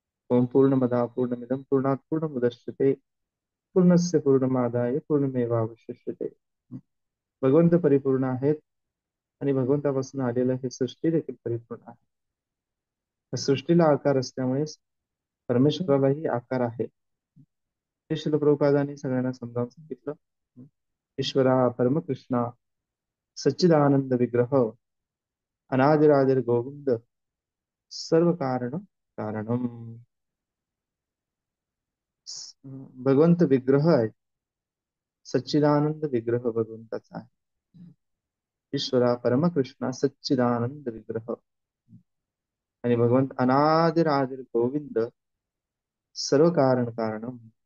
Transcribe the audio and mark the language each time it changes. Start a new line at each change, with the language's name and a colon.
Sanskrit: ओम पूर्णमदा पूर्णमिदं पूर्णात पूर्णमुदच्यते पूर्णस्य पूर्णमादाय पूर्णमेवावशिष्यते.
Marathi: भगवंत परिपूर्ण आहेत आणि भगवंतापासून आलेलं हे सृष्टी देखील परिपूर्ण आहे. या सृष्टीला आकार असल्यामुळे परमेश्वरालाही आकार आहे. हे श्रील प्रभुपादांनी सगळ्यांना समजावून सांगितलं.
Sanskrit: ईश्वरा परमकृष्णा सच्चिदानंद विग्रह अनादिरादिर गोविंद सर्व कारण कारणम.
Marathi: भगवंत विग्रह आहे, सच्चिदानंद विग्रह भगवंताचा आहे.
Sanskrit: ईश्वरा परमकृष्णा सच्चिदानंद विग्रह
Marathi: आणि भगवंत
Sanskrit: अनादिरादिर गोविंद सर्व कारण कारणम.